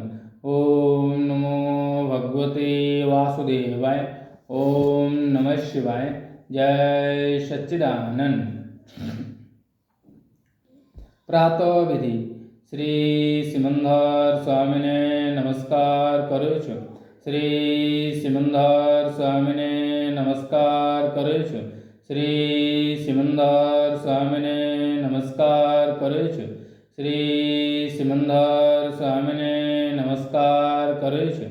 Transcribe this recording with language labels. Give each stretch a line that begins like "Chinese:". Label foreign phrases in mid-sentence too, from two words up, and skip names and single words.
Sanskrit: ओम नमो भगवते वासुदेवाय। ओम नमः शिवाय। जय सच्चिदानंद।
Gujarati: પ્રાતઃ વિધિ શ્રી સિમંદર સ્વામીને નમસ્કાર કરું છું। શ્રી સિમંદર સ્વામીને નમસ્કાર કરું છું। શ્રી સિમંદર સ્વામીને નમસ્કાર કરું છું। શ્રી સિમંદર સ્વામીને નમસ્કાર કરું છું।